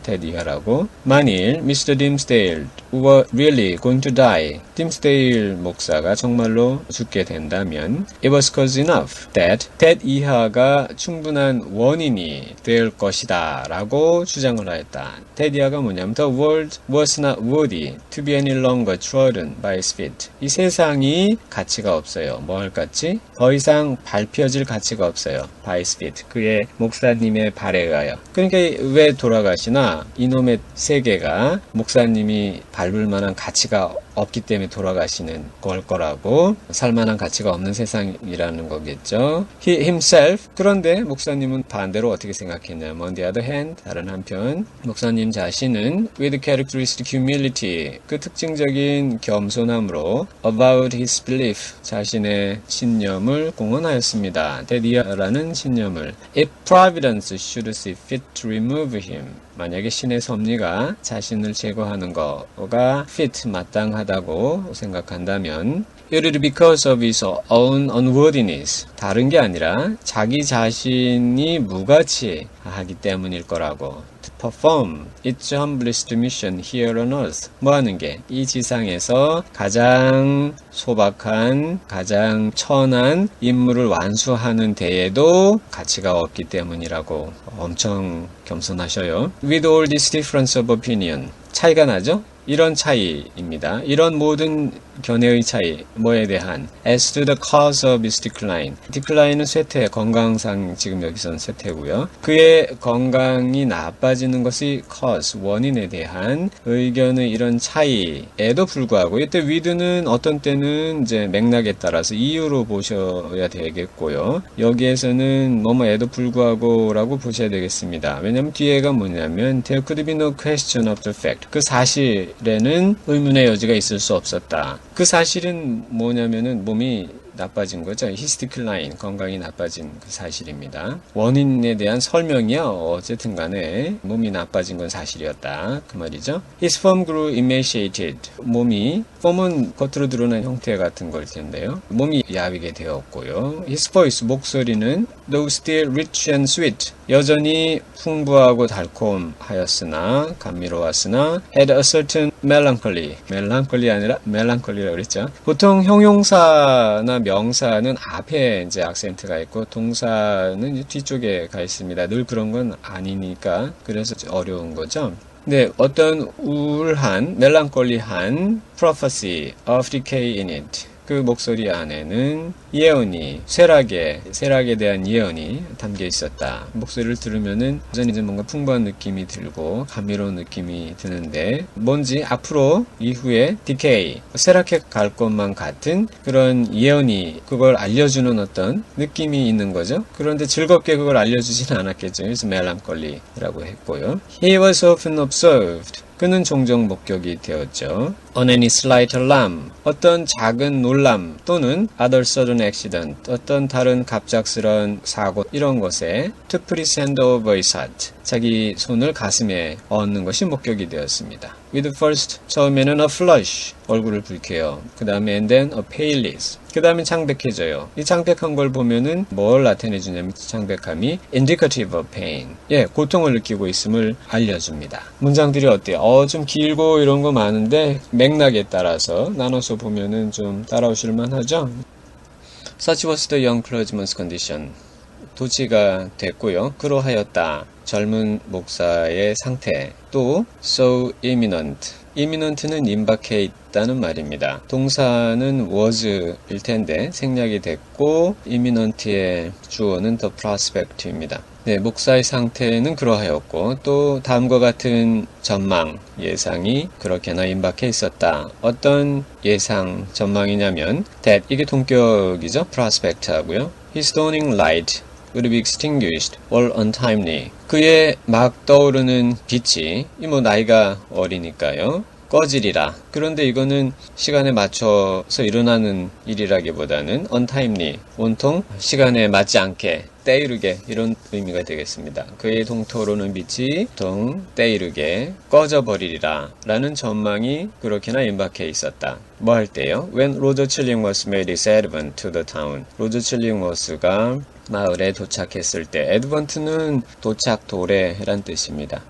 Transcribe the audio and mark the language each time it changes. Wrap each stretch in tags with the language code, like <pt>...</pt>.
<ko>테디하라고. 만일 Mr.</ko> <en>Dimsdale were really going to die, Dimsdale</en> <ko>목사가 정말로 죽게 된다면</ko> <en>it was cause enough that</en> <ko>테디하가 충분한 원인이 될 것이다 라고 주장을 하였다. 테디하가 뭐냐면</ko> <en>The world was not worthy to be any longer trodden by his feet.</en> <ko>이 세상이 가치가 없어요. 뭘 같지? 더 이상 밟혀질 가치가 없어요.</ko> <en>by his feet.</en> <ko>그의 목사님의 발에 의하여. 그러니까 왜 돌아가시나? 이놈의 세계가 목사님이 밟을 만한 가치가 없기 때문에 돌아가시는 걸 거라고. 살만한 가치가 없는 세상이라는 거겠죠.</ko> <en>He himself.</en> <ko>그런데 목사님은 반대로 어떻게 생각했냐면</ko> <en>on the other hand,</en> <ko>다른 한편 목사님 자신은</ko> <en>with characteristic humility,</en> <ko>그 특징적인 겸손함으로</ko> <en>about his belief,</en> <ko>자신의 신념을 공언하였습니다. 테디하라는 신념을</ko> <en>If providence should see fit to remove him,</en> <ko>만약에 신의 섭리가 자신을 제거하는 거가 fit, 마땅하다고 생각한다면</ko> <en>it is because of his own unworthiness,</en> <ko>다른 게 아니라 자기 자신이 무가치하기 때문일 거라고.</ko> <en>To perform its humblest mission here on earth,</en> <ko>뭐 하는 게? 이 지상에서 가장 소박한, 가장 천한 임무를 완수하는 데에도 가치가 없기 때문이라고 엄청 겸손하셔요.</ko> <en>With all this difference of opinion,</en> <ko>차이가 나죠? 이런 차이입니다. 이런 모든 견해의 차이, 뭐에 대한</ko> <en>as to the cause of his decline.</en> <ko>decline은 쇠퇴, 건강상 지금 여기서는 쇠퇴고요. 그의 건강이 나빠지는 것이 cause, 원인에 대한 의견의 이런 차이에도 불구하고, 이때 with는 어떤 때는 이제 맥락에 따라서 이유로 보셔야 되겠고요. 여기에서는 뭐뭐에도 불구하고 라고 보셔야 되겠습니다. 왜냐면 뒤에가 뭐냐면</ko> <en>there could be no question of the fact.</en> <ko>그 사실에는 의문의 여지가 있을 수 없었다. 그 사실은 뭐냐면은 몸이 나빠진 거죠.</ko> <en>His decline,</en> <ko>건강이 나빠진 그 사실입니다. 원인에 대한 설명이요. 어쨌든 간에 몸이 나빠진 건 사실이었다. 그 말이죠.</ko> <en>His form grew emaciated.</en> <ko>몸이, form은 겉으로 드러난 형태 같은 걸 텐데요. 몸이 야위게 되었고요.</ko> <en>His voice,</en> <ko>목소리는</ko> <en>though still rich and sweet.</en> <ko>여전히 풍부하고 달콤하였으나, 감미로웠으나</ko> <en>had a certain melancholy.</en> <ko>멜랑콜리 아니라 멜랑콜리라고 그랬죠. 보통 형용사나 명사는 앞에 이제 악센트가 있고 동사는 뒤쪽에 가 있습니다. 늘 그런 건 아니니까 그래서 어려운 거죠. 네, 어떤 우울한, 멜랑콜리한</ko> <en>prophecy of decay in it.</en> <ko>그 목소리 안에는 예언이, 쇠락에 대한 예언이 담겨 있었다. 목소리를 들으면은 여전히 뭔가 풍부한 느낌이 들고 감미로운 느낌이 드는데 뭔지 앞으로 이후에 decay, 쇠락해 갈 것만 같은 그런 예언이, 그걸 알려주는 어떤 느낌이 있는 거죠. 그런데 즐겁게 그걸 알려주지는 않았겠죠. 그래서 melancholy라고 했고요.</ko> <en>He was often observed.</en> <ko>그는 종종 목격이 되었죠.</ko> <en>On any slight alarm,</en> <ko>어떤 작은 놀람 또는</ko> <en>other sudden accident,</en> <ko>어떤 다른 갑작스러운 사고 이런 것에</ko> <en>to put his hand over his heart,</en> <ko>자기 손을 가슴에 얹는 것이 목격이 되었습니다.</ko> <en>With first,</en> <ko>처음에는</ko> <en>a flush,</en> <ko>얼굴을 붉혀요. 그 다음에</ko> <en>and then a paleness,</en> <ko>그 다음에 창백해져요. 이 창백한 걸 보면은 뭘 나타내주냐면 창백함이</ko> <en>indicative of pain,</en> <ko>예, 고통을 느끼고 있음을 알려줍니다. 문장들이 어때요? 좀 길고 이런 거 많은데 맥락에 따라서 나눠서 보면은 좀 따라오실만 하죠?</ko> <en>Such was the young clergyman's condition.</en> <ko>도치가 됐고요. 그러하였다. 젊은 목사의 상태.</ko> <en>또 so imminent.</en> <ko>imminent는 임박해 있다는 말입니다. 동사는 was일 텐데 생략이 됐고 imminent의 주어는 the prospect입니다. 네, 목사의 상태는 그러하였고 또 다음과 같은 전망, 예상이 그렇게나 임박해 있었다. 어떤 예상, 전망이냐면 that, 이게 동격이죠. prospect 하고요.</ko> <en>His dawning light would be extinguished or untimely.</en> <ko>그의 막 떠오르는 빛이, 나이가 어리니까요, 꺼지리라. 그런데 이거는 시간에 맞춰서 일어나는 일이라기보다는 untimely, 온통 시간에 맞지 않게 때이르게 이런 의미가 되겠습니다. 그의 동토로는 빛이 동 때이르게 꺼져버리리라 라는 전망이 그렇게나 임박해 있었다. 뭐 할 때요?</ko> <en>When Roger Chillingworth made his advent to the town.</en> <ko>로저 칠링워스가 마을에 도착했을 때, 애드번트는 도착, 도래란 뜻입니다.</ko>